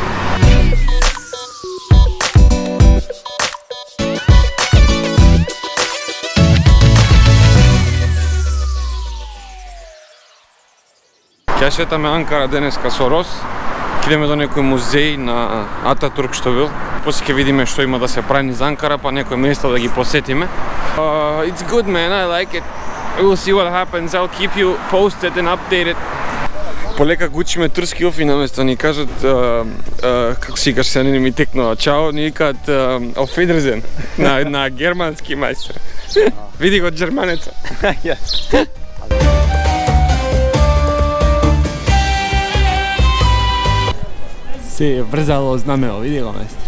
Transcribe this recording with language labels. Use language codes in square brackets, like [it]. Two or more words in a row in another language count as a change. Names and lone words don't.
[mk] Ќе шетаме Анкара денеска со Рос. Ќе идеме до некој музеј на Ататурк што бил. После ќе видиме што има да се прави низ Анкара, па некои места да ги посетиме. [en] It's good, man. I like it. We'll see what happens. I'll keep you posted and updated. [mk] Полека го учиме турски оф и наместо ни кажат како си кажеш, се не ми текнува чао, ни викаат [de] auf Wiedersehen [mk] на германски мајстер. Види го џерманеца. Се е врзало знамено, види го мајстер.